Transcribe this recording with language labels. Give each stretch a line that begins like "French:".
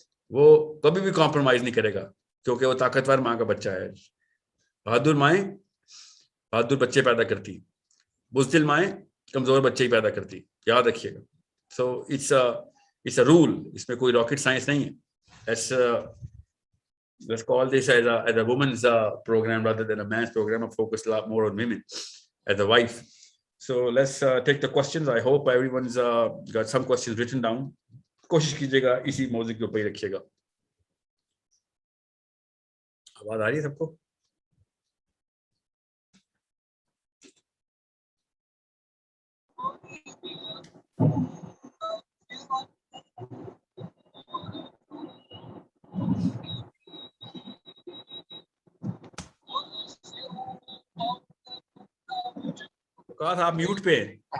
Urdu: وہ کبھی بھی کمپرومائز نہیں کرے گا کیونکہ وہ طاقتور ماں کا بچہ ہے. بہادر مائیں بہادر بچے پیدا کرتی, بزدل مائیں کمزور بچے ہی پیدا کرتی, یاد رکھیے گا. سو
English: it's a rule,
Urdu: اس میں کوئی راکٹ سائنس نہیں ہے.
English: Let's call this as a woman's program rather than a man's program. I focus a lot more on women as a wife. So let's take the questions. I hope everyone's got some questions written down.
Urdu: کوشش کیجیے گا اسی موضوع کے اوپر ہی رکھیے گا. آواز آ رہی ہے سب کو؟ وقاص آپ میوٹ پہ ہیں.